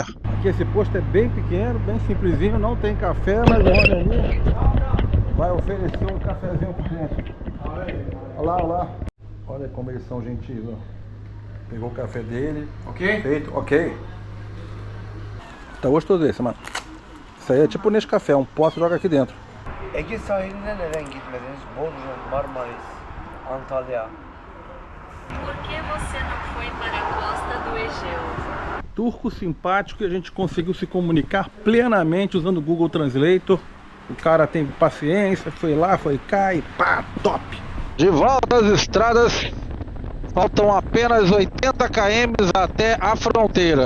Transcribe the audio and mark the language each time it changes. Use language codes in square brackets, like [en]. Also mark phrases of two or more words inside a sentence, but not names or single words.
[pt] Aqui esse posto é bem pequeno, bem simplesinho, não tem café, mas o homem ali vai oferecer um cafezinho pra gente. Olha lá, olha lá. Olha como eles são gentis, ó. Pegou o café dele. Ok? Feito, ok. Tá gostoso esse, mano. Isso aí é tipo nesse café, um pote joga aqui dentro. [tr] Ege sahiline neden gitmediniz? Bodrum, Marmaris, Antalya. [pt] Por que você não foi para a costa do Egeu? Turco simpático e a gente conseguiu se comunicar plenamente usando o Google Translator. O cara tem paciência, foi lá, foi cá e pá, top! De volta às estradas, faltam apenas 80 km até a fronteira.